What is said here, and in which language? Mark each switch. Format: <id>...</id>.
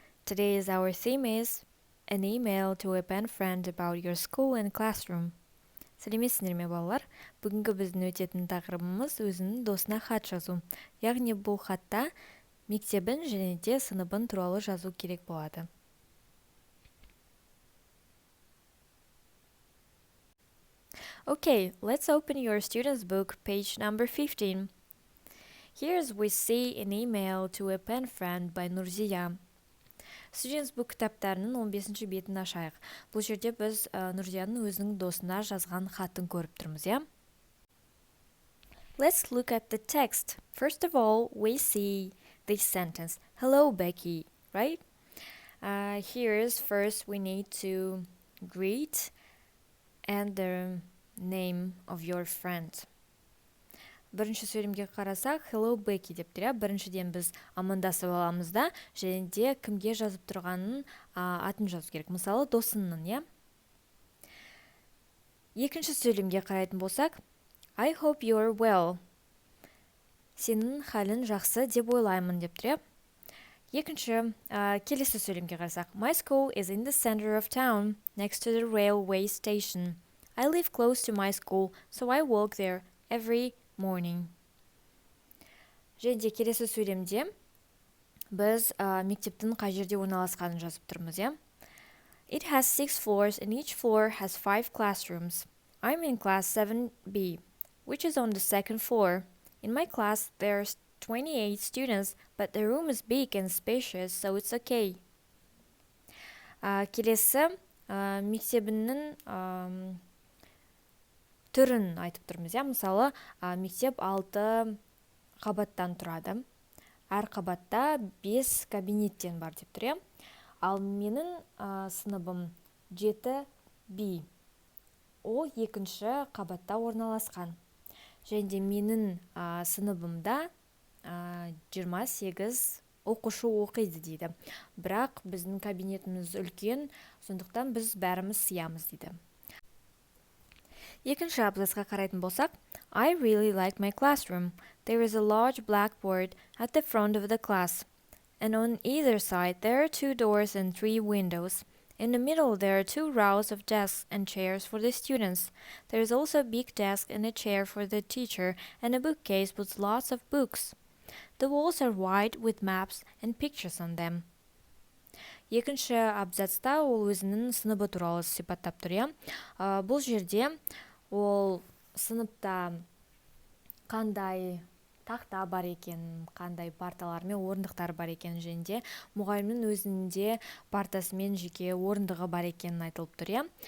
<en>Today's our theme is an email to a pen friend about your school and classroom.</en> <kk>Сәлеметсіздер ме балалар? Бүгінгі біздің өтетін тақырыбымыз өзінің досына хат жазу. Яғни бұл хатта мектебін және де сыныбын туралы жазу керек болады.</kk> <en>Okay, let's open your student's book, page number 15. Here's we see an email to a pen friend by Nurziya.</en> <kk>Students Book кітаптарының 15-ші бетін ашайық. Бұл жерде біз Нұрзияның өзінің досына жазған хатын көріп тұрмыз, иә?</kk> <en>Let's look at the text. First of all, we see this sentence. Hello, Becky, right? Here's first we need to greet and the name of your friend.</en> <kk>Бірінші сөйлемге қарасақ, hello Becky деп тұр. Біріншіден біз амандасып аламыз да, және де кімге жазып тұрғанын атын жазу керек. Мысалы, досының, иә? Екінші сөйлемге қарайтын болсақ,</kk> <en>I hope you're well.</en> <kk>Сенің халің жақсы деп ойлаймын деп тұр. Екінші, келесі сөйлемге қарасақ,</kk> <en>My school is in the center of town, next to the railway station. I live close to my school, so I walk there every morning.</en> <kk>Және де келесі сөйлемде біз мектептің қай жерде орналасқанын жазып тұрмыз, иә?</kk> <en>It has 6 floors and each floor has 5 classrooms. I'm in class 7B, which is on the second floor. In my class there's 28 students, but the room is big and spacious, so it's okay.</en> <kk>Келесі мектебінің түрін айтып тұрмыз, иә? Мысалы, мектеп 6 қабаттан тұрады. Әр қабатта 5 кабинеттен бар деп тұр, иә? Ал менің сыныбым 7B. Ол екінші қабатта орналасқан. Және де менің сыныбымда 28 оқушы оқиды дейді. Бірақ біздің кабинетіміз үлкен, сондықтан біз бәріміз сиямыз дейді. Екінші абзацқа қарайтын болсақ,</kk> <en>I really like my classroom. There is a large blackboard at the front of the class. And on either side there are 2 doors and 3 windows. In the middle there are 2 rows of desks and chairs for the students. There is also a big desk and a chair for the teacher and a bookcase with lots of books. The walls are white with maps and pictures on them.</en> <kk>Екінші абзацта ол өзінің сыныбы туралы сипаттап тұр, иә? Бұл жерде ол сыныпта қандай тақта бар екен, қандай парталар мен орындықтар бар екен, және де мұғалімнің өзінде партасы мен жеке орындығы бар екенін айтылып тұр, иә?</kk>